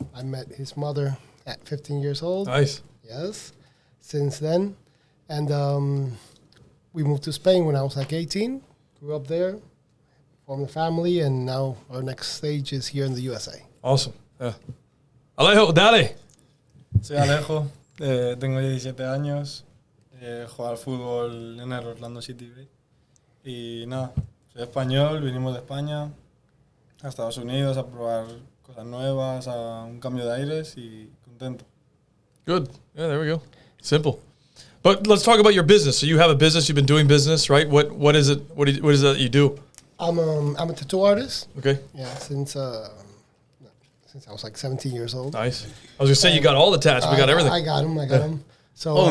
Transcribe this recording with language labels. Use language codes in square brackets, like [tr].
[en] I met his mother at 15 years old. Nice. Yes. Since then. And we moved to Spain when I was like 18. Grew up there, formed a family, and now our next stage is here in the USA. Awesome. Yeah. Alejo, dale. [es] Soy Alejo, tengo 17 años, juego al fútbol en el Orlando City B. Y nada, soy español, vinimos de España a Estados Unidos a probar cosas nuevas, a un cambio de aires y contento. [en] Good. Yeah, there we go. Simple. But let's talk about your business. So you have a business. You've been doing business, right? What is it? What is it that you do? I'm a tattoo artist. Okay. Yeah, since I was like 17 years old. Nice. I was gonna say you got all the tats. We got everything. I got them. So